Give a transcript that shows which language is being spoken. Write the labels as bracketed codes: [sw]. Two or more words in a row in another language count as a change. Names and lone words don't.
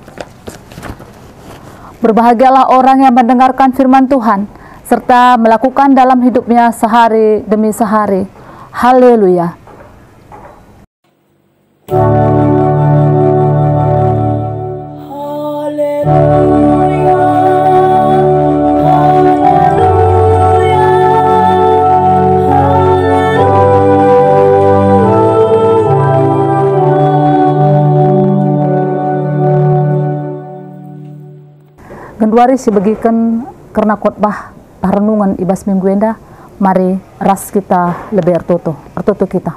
[id] Berbahagialah orang yang mendengarkan firman Tuhan serta melakukan dalam hidupnya sehari demi sehari. Haleluya. Haleluya, haleluya, [btx] Genduari si bagikan karena [id] khotbah renungan [btx] ibas minggu enda, mari ras kita lebih ertoto kita.